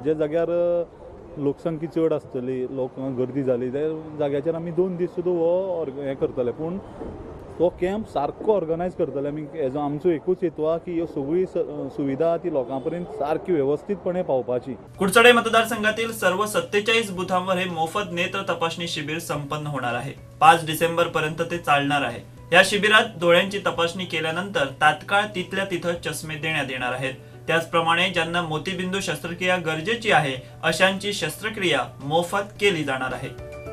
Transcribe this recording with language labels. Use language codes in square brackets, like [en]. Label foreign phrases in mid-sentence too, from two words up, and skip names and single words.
[kok] जे जाग्यार लोकसंख्या चड आसतली, लोक गर्दी जाली त्या जाग्याचेर आमी 2 दीस सुद्दां हो हें करतले. पूण तो कॅम्प सारको ऑर्गनायज करतले आमी. हेजो आमचो एकूच हेतू आहा की ह्यो सगळी सुविधा ती लोकां पर्यंत सारकी वेवस्थीतपणे पावपाची. [mr] कुडचडे मतदारसंघातील सर्व 47 बुथांवर हे मोफत नेत्र तपासणी शिबिर संपन्न होणार आहे. 5 डिसेंबर पर्यंत ते चालणार आहे. या शिबिरात डोळ्यांची तपासणी केल्यानंतर तात्काळ तिथल्या तिथं चष्मे देण्यात येणार आहेत. त्याचप्रमाणे ज्यांना मोतीबिंदू शस्त्रक्रिया गरजेची आहे अशांची शस्त्रक्रिया मोफत केली जाणार आहे.